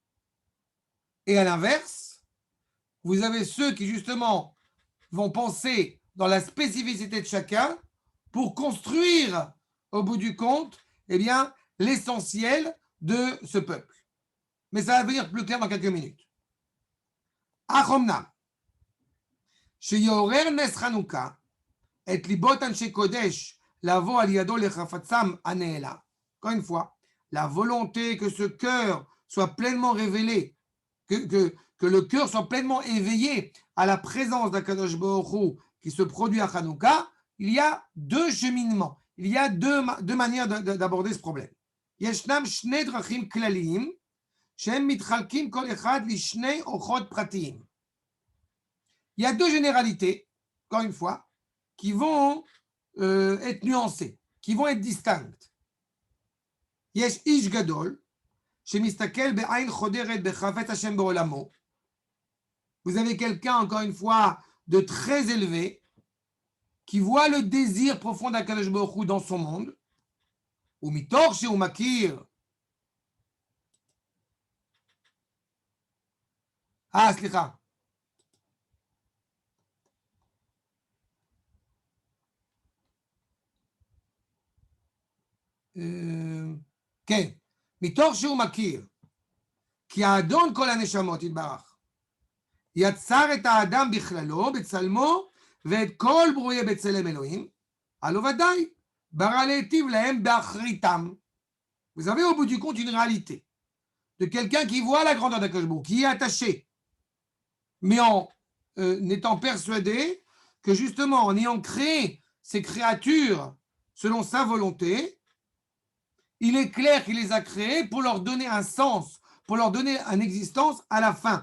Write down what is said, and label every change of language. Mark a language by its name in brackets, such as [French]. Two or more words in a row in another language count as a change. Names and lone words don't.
[French] Et à l'inverse, vous avez ceux qui, justement, vont penser dans la spécificité de chacun pour construire, au bout du compte, eh bien, l'essentiel de ce peuple. Mais ça va devenir plus clair dans quelques minutes. Achomnam. [Hebrew] שיעורר נס חנוכה את ליבות אנשי קודש לבוא על ידו לחפצם הנעלה. [French] Encore une fois, la volonté que ce cœur soit pleinement révélé, que le cœur soit pleinement éveillé à la présence d' [Hebrew] הקדוש ברוך הוא [French] qui se produit à Hanouka, il y a 2 cheminements, il y a deux manières d'aborder ce problème. [Hebrew] ישנם 2 דרכים כלליים שהם מתחלקים כל אחד לשני אורחות פרטיים. [French] Il y a 2 généralités, encore une fois, qui vont être nuancées, qui vont être distinctes. [Hebrew] יש איש גדול שמסתכל בעין חודרת בחפץ השם בעולמו. [French] Vous avez quelqu'un, encore une fois, de très élevé, qui voit le désir profond d' [Hebrew] הקדוש ברוך הוא [French] dans son monde. [Hebrew] ומתוך שהוא מכיר. סליחה. כן, מתוך שהוא מכיר כי האדון כל הנשמות יתברך יצר את האדם בכללו בצלמו ואת כל ברואי בצלם אלוהים, הלא ודאי ברא להיטיב להם באחריתם. [French] Vous avez au bout du compte une réalité de quelqu'un qui voit la grandeur d' [Hebrew] הקדוש ברוך הוא, [French] qui est attaché, mais en étant persuadé que justement en ayant créé ces créatures selon sa volonté, il est clair qu'il les a créés pour leur donner un sens, pour leur donner une existence à la fin.